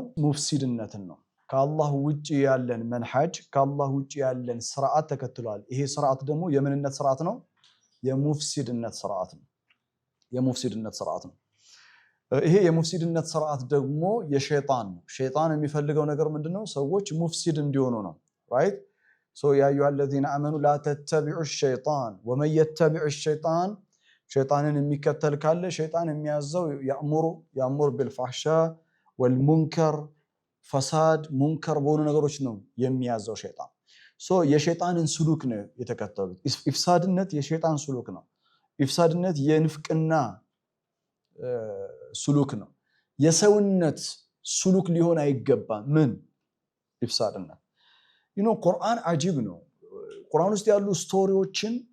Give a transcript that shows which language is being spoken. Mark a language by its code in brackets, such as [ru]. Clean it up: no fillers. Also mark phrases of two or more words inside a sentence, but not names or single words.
[am] ሙፍሲድነትን ነው። ከአላህ ውጪ ያለን መንሐጅ ከአላህ ውጪ ያለን ስርዓት ተከትሏል። ይሄ ስርዓት ደግሞ የምንነት ስርዓት ነው፣ የሙፍሲድነት ስርዓት ነው። ይሄ የሙፍሲድነት ስርዓት ደግሞ የሸይጣን ነው። ሸይጣን የሚፈልገው ነገር ምንድነው? ሰዎች ሙፍሲድ እንዲሆኑ ነው። [en] right so [ar] يا أيها الذين آمنوا لا تتبعوا الشيطان ومن يتبع الشيطان [am] ሸይጣንን የሚከተል ካለ ሸይጣን የሚያዘው ያእሙሩ [ar] بالفحشاء والمنكر [am] ፈሳድ ሙንከር በሆኑ ነገሮች ነው የሚያዘው ሸይጣን። ሶ የሸይጣንን ስሉክ ነው የተከተሉት። ኢፍሳድነት የሸይጣን ስሉክ ነው። ኢፍሳድነት የንፍቅና ስሉክ ነው። የሰውነት ስሉክ ሊሆን አይገባም። ምን ኢፍሳድነት ቁርአን አጂብ ነው። ቁርአን ውስጥ ያሉ ስቶሪዎችን